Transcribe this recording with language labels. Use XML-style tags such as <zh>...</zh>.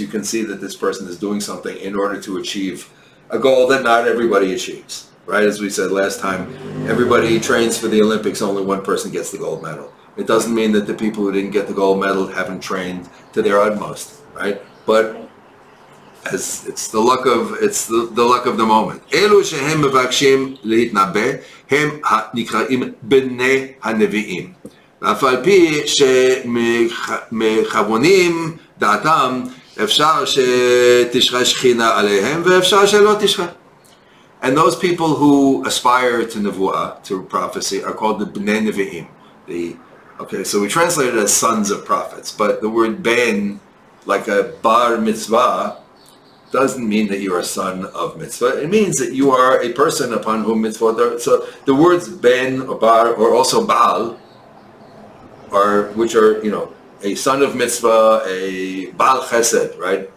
<en>You can see that this person is doing something in order to achieve a goal that not everybody achieves. Right? As we said last time, everybody trains for the Olympics. Only one person gets the gold medal. It doesn't mean that the people who didn't get the gold medal haven't trained to their utmost. Right? But as it's the luck of the moment.</en> <he>אלו שהם מבקשים להתנבא הם נקראים בני הנביאים. ואף על פי שמכוונים דעתם אפשר שתשרה שכינה עליהם ואפשר שלא תשרה.</he> <en>And those people who aspire to nevuah, to prophecy, are called the bnei nevi'im. Okay, so we translate it as sons of prophets, but the word ben, like a bar mitzvah, doesn't mean that you're a son of mitzvah. It means that you are a person upon whom mitzvot are. So the words ben or bar or also baal which are, a son of mitzvah, a baal chesed, right?</en>